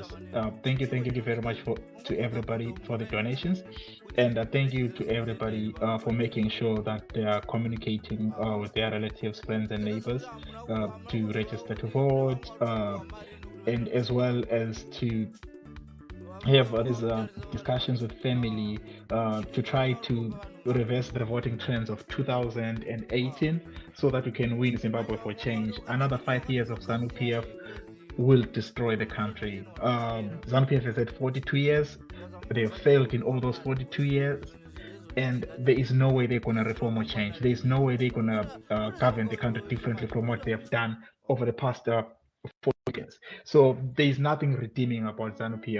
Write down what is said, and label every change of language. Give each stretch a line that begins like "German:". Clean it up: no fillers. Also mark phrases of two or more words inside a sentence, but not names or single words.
English: Thank you very much to everybody for the donations, and thank you to everybody for making sure that they are communicating with their relatives, friends, and neighbors to register to vote, and as well as to have these discussions with family to try to reverse the voting trends of 2018 so that we can win Zimbabwe for change. Another 5 years of ZANU-PF will destroy the country. ZANU-PF has had 42 years. They have failed in all those 42 years. And there is no way they're going to reform or change. There is no way they're going to govern the country differently from what they have done over the past 40 So there's nothing redeeming about ZANU-PF.